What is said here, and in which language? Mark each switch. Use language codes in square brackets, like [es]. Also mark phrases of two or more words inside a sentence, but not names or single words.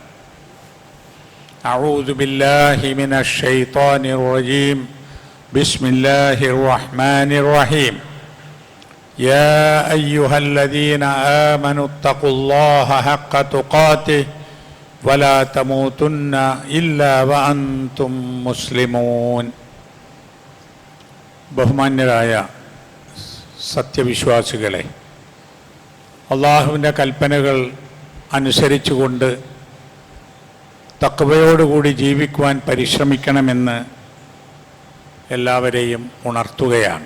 [ar] أعوذ بالله من الشيطان الرجيم بسم الله الرحمن الرحيم يا أيها الذين آمنوا اتقوا الله حق تقاته ولا تموتن إلا وأنتم مسلمون [ml] ബഹുമാന്യരായ സത്യവിശ്വാസികളെ, അള്ളാഹുവിൻ്റെ കൽപ്പനകൾ അനുസരിച്ചുകൊണ്ട് തഖ്വയോടുകൂടി ജീവിക്കുവാൻ പരിശ്രമിക്കണമെന്ന് എല്ലാവരെയും ഉണർത്തുകയാണ്.